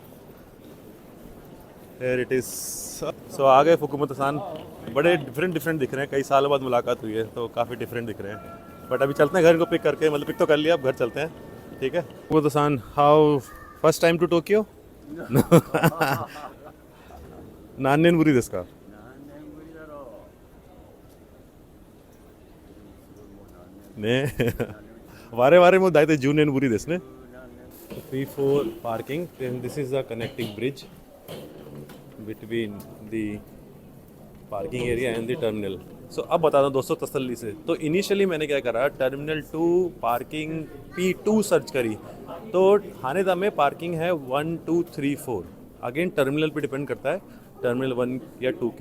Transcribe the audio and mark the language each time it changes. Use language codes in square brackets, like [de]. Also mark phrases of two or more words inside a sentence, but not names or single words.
[en] Here it is. [hi] सो आ गए फुकुमोतो सान। बड़े [en] different different [hi] दिख रहे हैं, कई सालों बाद मुलाकात हुई है तो काफ़ी डिफरेंट दिख रहे हैं। बट अभी चलते हैं घर, इनको पिक करके, मतलब पिक तो कर लिया, अब घर चलते हैं। ठीक है फुकुमोतो सान, [en] How first time to Tokyo? [ja] 何年ぶりですか? ね我々も大体10年ぶりですね。 [en] P4 parking, then this is the connecting bridge between the parking area and the terminal. [hi] सो अब बता दो दोस्तों तसल्ली से, तो इनिशियली मैंने क्या करा, टर्मिनल 2 पार्किंग P2 सर्च करी। तो हानेदा में पार्किंग है 1 2 3 4। अगेन टर्मिनल पे डिपेंड करता है, टर्मिनल 1 या 2 की।